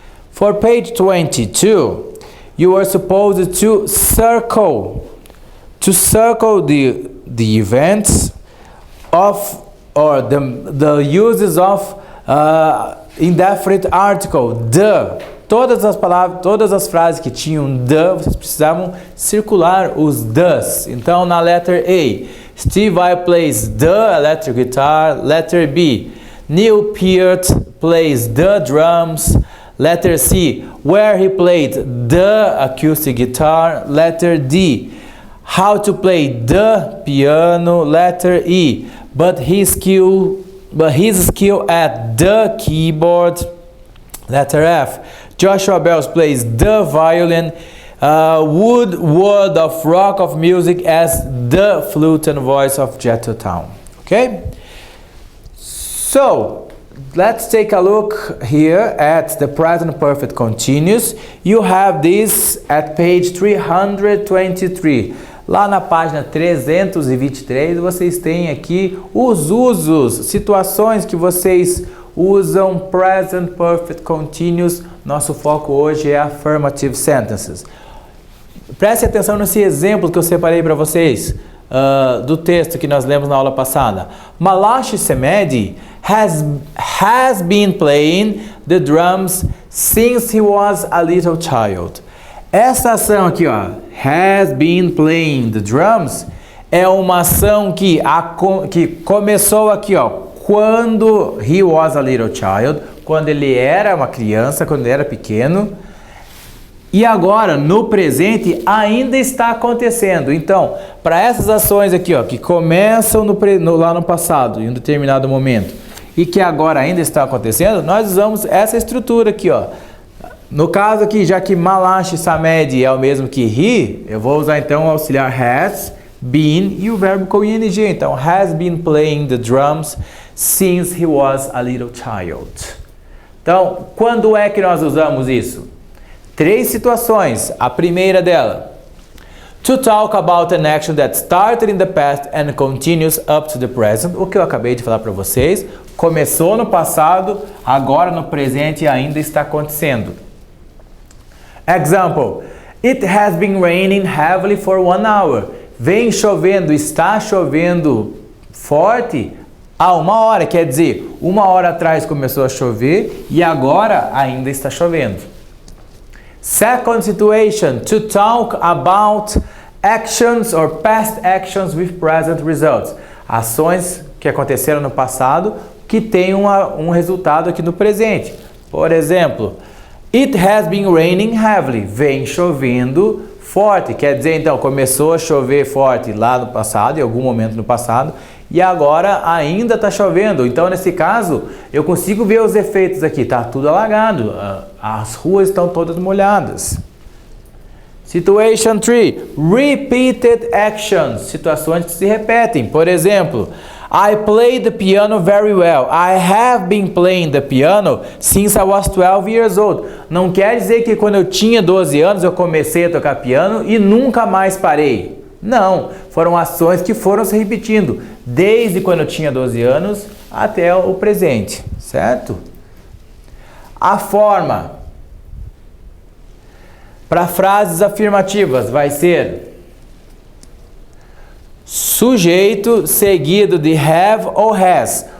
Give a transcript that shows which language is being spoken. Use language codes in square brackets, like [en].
[en] For page 22, you are supposed to circle the events of or the uses of indefinite article, the. [pt] Todas as palavras, todas as frases que tinham the, vocês precisavam circular os does. Então, na [en] letter A, Steve Vai plays the electric guitar. Letter B, Neil Peart plays the drums. Letter C, where he played the acoustic guitar. Letter D, how to play the piano. Letter E, but his skill at the keyboard. Letter F, Joshua Bell plays the violin. Wood of rock of music as the flute and voice of Jethro Tull. Okay? So, let's take a look here at the present perfect continuous. You have this at page 323. [pt] Lá na página 323, vocês têm aqui os usos, situações que vocês usam present perfect continuous. Nosso foco hoje é [en] affirmative sentences. [pt] Preste atenção nesse exemplo que eu separei para vocês do texto que nós lemos na aula passada. [en] Malachi Semedi has been playing the drums since he was a little child. [pt] Essa ação aqui, ó, [en] has been playing the drums, [pt] é uma ação que começou aqui, ó, quando [en] he was a little child, [pt] quando ele era uma criança, quando ele era pequeno, e agora, no presente, ainda está acontecendo. Então, para essas ações aqui, ó, que começam lá no passado, em um determinado momento, e que agora ainda está acontecendo, nós usamos essa estrutura aqui, ó. No caso aqui, já que Malachi Samedi é o mesmo que he, eu vou usar então o auxiliar has been e o verbo com ing. Então, [en] has been playing the drums since he was a little child. [pt] Então, quando é que nós usamos isso? 3 situações. A primeira dela, [en] to talk about an action that started in the past and continues up to the present. [pt] O que eu acabei de falar para vocês. Começou no passado, agora no presente ainda está acontecendo. [en] Example. It has been raining heavily for 1 hour. [pt] Vem chovendo, está chovendo forte há 1 hora. Quer dizer, 1 hora atrás começou a chover e agora ainda está chovendo. [en] Second situation. To talk about actions or past actions with present results. [pt] Ações que aconteceram no passado que têm um resultado aqui no presente. Por exemplo, [en] it has been raining heavily. [pt] Vem chovendo forte. Quer dizer, então, começou a chover forte lá no passado, em algum momento no passado, e agora ainda está chovendo. Então, nesse caso, eu consigo ver os efeitos aqui. Está tudo alagado. As ruas estão todas molhadas. [en] Situation 3. Repeated actions. [pt] Situações que se repetem. Por exemplo, [en] I play the piano very well. I have been playing the piano since I was 12 years old. [pt] Não quer dizer que quando eu tinha 12 anos eu comecei a tocar piano e nunca mais parei. Não, foram ações que foram se repetindo desde quando eu tinha 12 anos até o presente, certo? A forma para frases afirmativas vai ser sujeito seguido de have ou has.